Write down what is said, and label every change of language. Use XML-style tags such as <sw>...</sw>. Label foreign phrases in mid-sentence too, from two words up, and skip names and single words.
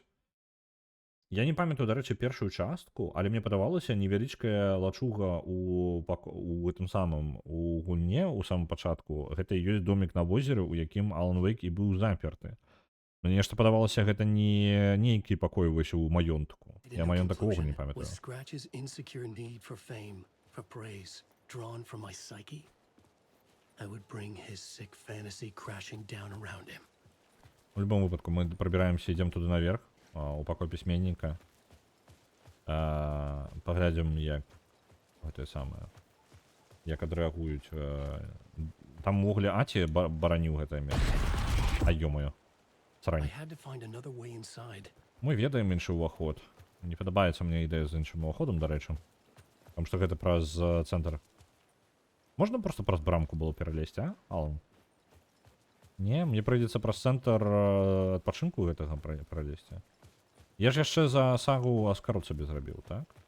<be>Я не памятаю, дарэчы, першую частку, але мне падавалася невялічкая лачуга у гэтым самым у гульне у самым пачатку. Гэта і ёсць домік на возеры, у якім Алан Вейк і быў заперты. Мне нешта падавалася, гэта не нейкі пакой вось у маёнтку. Я</be> <en>In</en> <be>маёнтак увогуле не</be> <en>conclusion,</en> <be>памятаю.</be> <en>was Scratch's insecure need for fame, for praise, drawn from my psyche? I would bring his sick fantasy crashing down around him.</en> <ru>В любом</ru> <be>выпадку мы пробіраемся, ідзем туды наверх, у пакой пісьменніка. Паглядзім, як гэтае самае, як адрэагуюць. Там увогуле Аці бараніў гэтае месца.</be> <ru>А ё-маё.</ru> <en>I</en> <ru>Срань.</ru> <en>had to find another way inside.</en> <be>Мы ведаем іншы ўваход. Не падабаецца мне ідэя з іншым уваходам, дарэчы. Таму што гэта праз цэнтр. Можна проста праз брамку было пералезці, а? Алан? Не, мне прыйдзецца праз цэнтр адпачынку гэтага пралезці. Я ж яшчэ за сагу Аскарот сабе зрабіў, так?</be>